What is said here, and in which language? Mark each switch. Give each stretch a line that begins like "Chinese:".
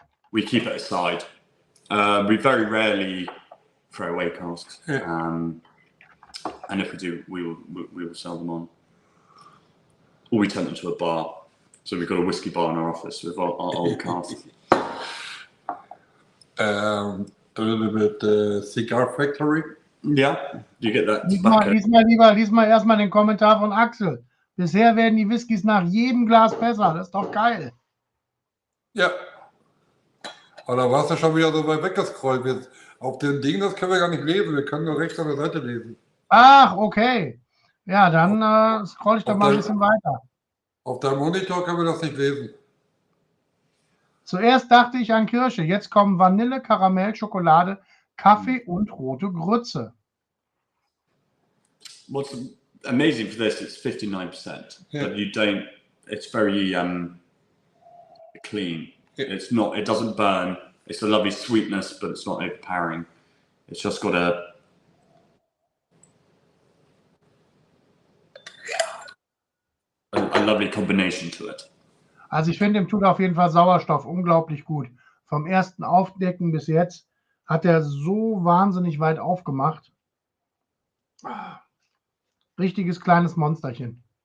English: We keep it aside. We very rarely throw away casks, and if we do, we will sell them on, or we turn them to a bar. So we've got a whiskey bar in our office with our old casks. A little bit cigar factory. Ja, you get that.
German: Lies mal erstmal den Kommentar von Axel. Bisher werden die Whiskys nach jedem Glas besser. Das ist doch geil. Ja. Aber da warst du schon wieder so weit weggescrollt. Jetzt auf dem Ding, das können wir gar nicht lesen. Wir können nur rechts an der Seite lesen. Ach, okay. Ja, dann scroll ich doch mal ein bisschen weiter. Auf deinem Monitor können wir das nicht lesen. Zuerst dachte ich an Kirsche. Jetzt kommen Vanille, Karamell, Schokolade, Kaffee und rote Grütze.
English: What's amazing for this, it's 59%, but you don't, it's very clean. It's not, it doesn't burn. It's a lovely sweetness, but it's not overpowering. It's just got a lovely combination to it.
German: Also ich finde, ihm tut auf jeden Fall Sauerstoff unglaublich gut. Vom ersten Aufdecken bis jetzt hat er so wahnsinnig weit aufgemacht. Richtiges kleines Monsterchen.